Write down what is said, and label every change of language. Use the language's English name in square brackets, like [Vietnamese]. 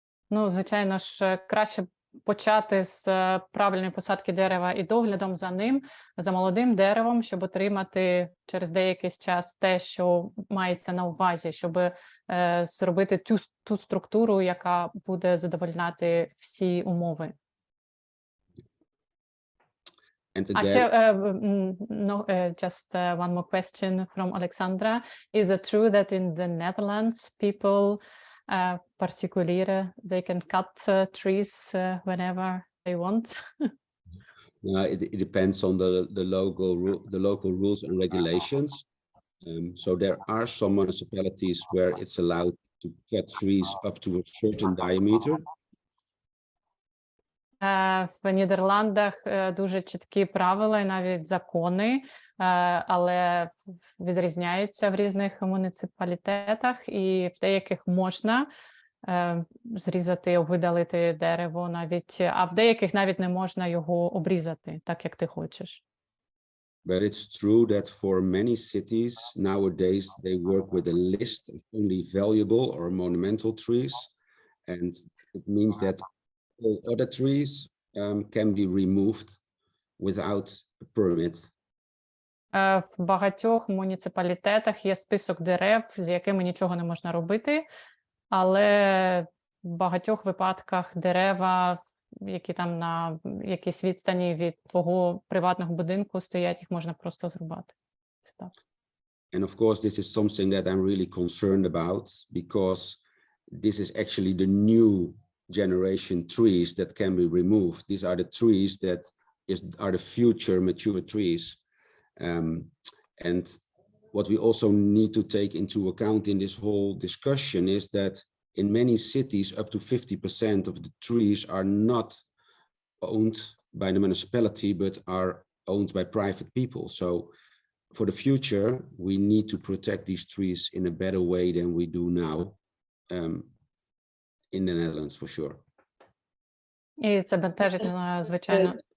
[Ukrainian] Ну, звичайно ж, краще почати з правильної посадки дерева і доглядом за ним, за молодим деревом, щоб отримати через деякий час те, що мається на увазі, щоб зробити ту структуру, яка буде задовольняти всі умови. [English] Just one more question from Alexandra. Is it true that in the Netherlands people particuliere, they can cut trees whenever they want? It depends on the local rules and regulations. So there are some municipalities where it's allowed to cut trees up to a certain diameter. [Ukrainian] В Нідерландах дуже чіткі правила і навіть закони, але відрізняються в різних муніципалітетах, і в деяких можна зрізати, видалити дерево навіть, а в деяких навіть не можна його обрізати, так як ти хочеш. [English] But it's true that for many cities nowadays they work with a list of only valuable or monumental trees, and it means that all other trees can be removed without a permit. [Ukrainian] В багатьох муніципалітетах є список дерев, з якими нічого не можна робити, але в багатьох випадках дерева, які там на якійсь відстані від твого приватного будинку стоять, їх можна просто зрубати. Так. [English] And of course, this is something that I'm really concerned about, because this is actually the new generation trees that can be removed. These are the trees that are the future mature trees. And what we also need to take into account in this whole discussion is that in many cities, up to 50% of the trees are not owned by the municipality, but are owned by private people. So for the future, we need to protect these trees in a better way than we do now. In the Netherlands, for sure. [Ukrainian] І це бентежить, звичайно.